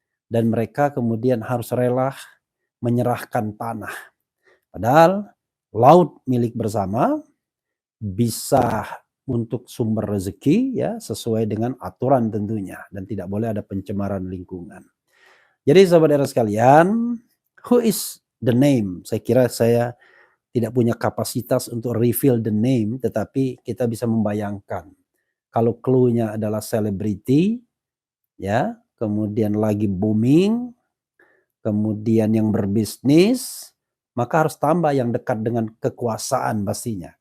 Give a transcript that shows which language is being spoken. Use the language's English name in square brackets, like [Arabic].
[Indonesian] Dan mereka kemudian harus rela menyerahkan tanah. Padahal laut milik bersama, bisa untuk sumber rezeki, ya, sesuai dengan aturan tentunya, dan tidak boleh ada pencemaran lingkungan. Jadi sahabat era sekalian, [English] who is the name? [Indonesian] Saya kira saya tidak punya kapasitas untuk [English] reveal the name, [Indonesian] tetapi kita bisa membayangkan kalau clue-nya adalah selebriti, ya, kemudian lagi booming, kemudian yang berbisnis, maka harus tambah yang dekat dengan kekuasaan pastinya.